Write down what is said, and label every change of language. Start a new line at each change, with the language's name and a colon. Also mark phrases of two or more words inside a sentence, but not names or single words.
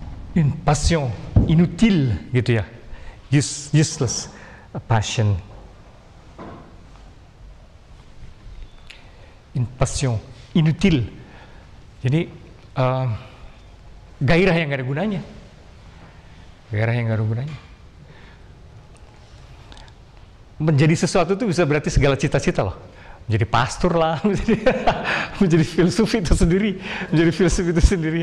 French: une passion inutile
Indonesian: gitu ya,
English: useless passion,
French: une passion inutile.
Indonesian: Jadi gairah yang gak ada gunanya, gairah yang gak ada gunanya. Menjadi sesuatu itu bisa berarti segala cita-cita loh. Menjadi pastor lah, menjadi filsuf itu sendiri, menjadi filsuf itu sendiri.